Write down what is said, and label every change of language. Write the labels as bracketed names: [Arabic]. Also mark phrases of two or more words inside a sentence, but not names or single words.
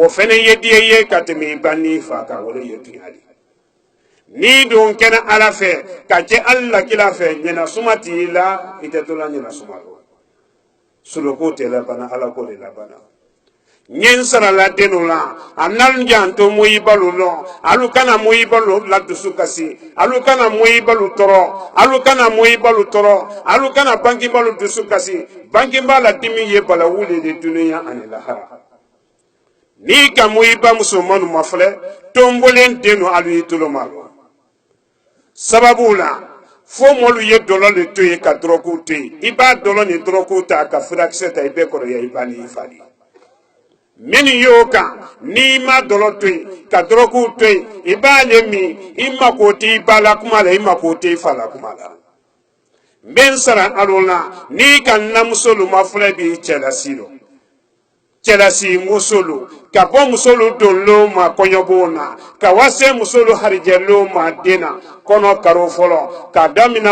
[Bambara] fɛnɛ ye den ye ka tɛmɛ i ba n'i fa kan o de ye tuyali ni don kɛnɛ ala fɛ ka kɛ alakila fɛ ɲɛna suma t'i la i tɛ to la ɲɛna suma la suloko tɛ labana ala ko de labana ɲɛ sarala denu la a nan janto moyi balu lɔ alu kana moyi balu la dusu kasi alu kana moyi balu tɔrɔ alu kana moyi balu tɔrɔ alu kana banki balu dusu kasi banki ba la dimi ye bala wuli de dunuya ani lahara ni ka moyi ba musolmanu ma filɛ tombolen denu alu yi tolo ma lɔ sababu la fo molu ye dɔlɔ le to ye ka dɔrɔku to ye i b'a dɔlɔ ni dɔrɔku ta ka furakisɛ ta i bɛɛ kɔrɔya i ba ni i fa de minnu y'o kan n'i ma dɔlɔ to ye ka dɔrɔku to ye i b'ale min i mako tɛ i ba la kuma la i mako tɛ i fa la kuma la n bɛ n sara alo la n'i ka namusolu ma filɛ bi cɛlasi lɔ cɛlasi musolu ka bɔ musolu donlo ma kɔɲɔbon na ka wase musolu harijɛlo ma den na kɔnɔ karo fɔlɔ ka damina